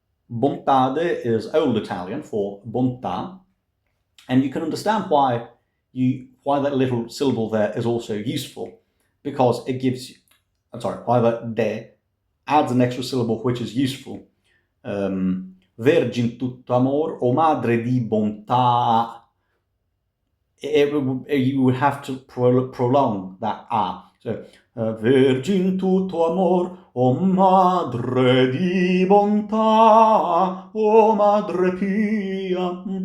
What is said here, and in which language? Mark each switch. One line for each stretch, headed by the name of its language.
English: Bontade is Old Italian for bontà, and you can understand why that little syllable there is also useful, because it gives you, why that de adds an extra syllable which is useful.
Italian: Vergin tutto amor, o madre di bontà.
English: You would have to prolong that a.
Italian: So, Vergin tutto amor, o madre di bontà, o madre pia.